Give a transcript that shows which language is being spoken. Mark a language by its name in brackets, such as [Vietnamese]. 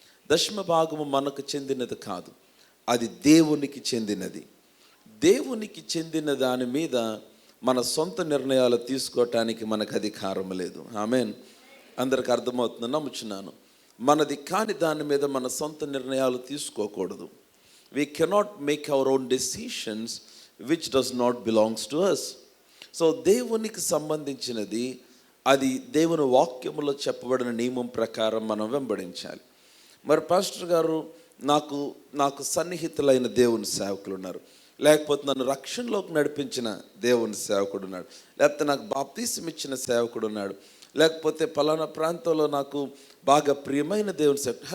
[Telugu] దశమ భాగము మనకు చెందినది కాదు, అది దేవునికి చెందినది. దేవునికి చెందిన దాని మీద మన సొంత నిర్ణయాలు తీసుకోవటానికి మనకు అధికారం లేదు. ఆమేన్. అందరికి అర్థమవుతుందని నమ్ముచున్నాను. మనది కాని దాని మీద మన సొంత నిర్ణయాలు తీసుకోకూడదు. [English] We cannot make our own decisions which does not belongs to us. [Telugu] So దేవునికి సంబంధించినది అది దేవుని వాక్యములో చెప్పబడిన నియమం ప్రకారం మనం వెంబడించాలి. మరి పాస్టర్ గారు, నాకు సన్నిహితులైన దేవుని సేవకులు ఉన్నారు, లేకపోతే నన్ను రక్షణలోకి నడిపించిన దేవుని సేవకుడు ఉన్నాడు, లేకపోతే నాకు బాప్తీసం ఇచ్చిన సేవకుడు ఉన్నాడు, లేకపోతే పలానా ప్రాంతంలో నాకు బాగా ప్రియమైన దేవుని సేవకుడు.